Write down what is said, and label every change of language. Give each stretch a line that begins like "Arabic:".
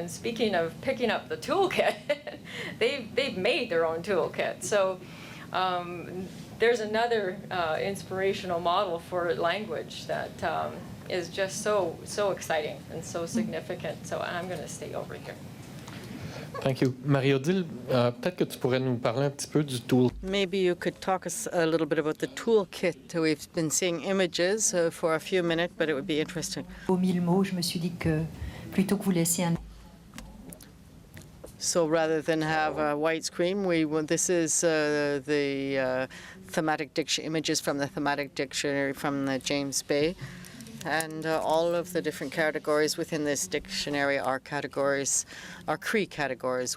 English: And speaking of picking up the toolkit, they've made their own toolkit. So there's another inspirational model for language that is just so exciting and so significant. So I'm going to stay over here. Thank you.
French: Marie-Odile, peut-être que tu pourrais nous parler un petit peu du tool.
English: Maybe you could talk us a little bit about the toolkit. We've been seeing images for a few minutes, but it would be interesting.
French: Aux 1000 mots, je me suis dit que plutôt que vous laissiez un...
English: So rather than have a white screen, this is the thematic images from the thematic dictionary from the James Bay. and all of the different categories within this dictionary are categories, are Cree categories.